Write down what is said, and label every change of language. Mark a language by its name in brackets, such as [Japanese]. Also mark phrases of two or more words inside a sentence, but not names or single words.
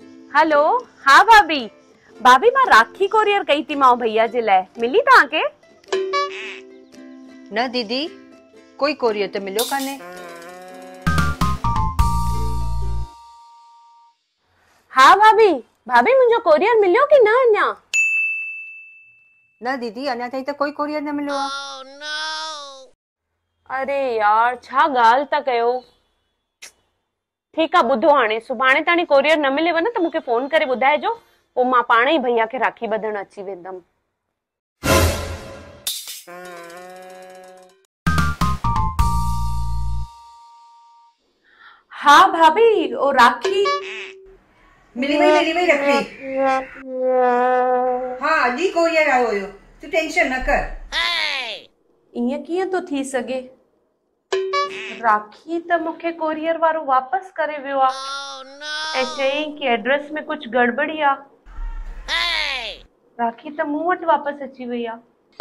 [Sindhi] हेलो। हाँ भाभी। भाभी मां राखी कोरियर कई थी मां भैया जे लाइ, मिली तव्हांखे? न दीदी, कोई कोरियर तो मिलियो काने। हाँ भाभी। भाभी मुंहिंजो कोरियर मिलियो कि न अञा? न दीदी, अञा ताईं तो कोई कोरियर न मिलियो आहे। अरे यार, छा ॻाल्हि था कयो। ठीकु आहे, ॿुधो हाणे सुभाणे ताणी कोरियर न मिलेव न त मूंखे फोन करे ॿुधाइजो, पोइ मां पाण ई भैया खे राखी ॿधण अची वेंदमि। हाँ भाभी, ओ राखी मिली वई रखड़ी। हाँ, अॼु ई कोरियर आयो हुयो, तूं टेंशन न कर। ईअं कीअं तो थी सघे? राखी त मूंखे कोरियर वारो वापसि करे वियो आहे ऐं चयईं कि एड्रेस में कुछ गड़बड़ी आहे। राखी त मूं वटि वापसि अची वई आहे।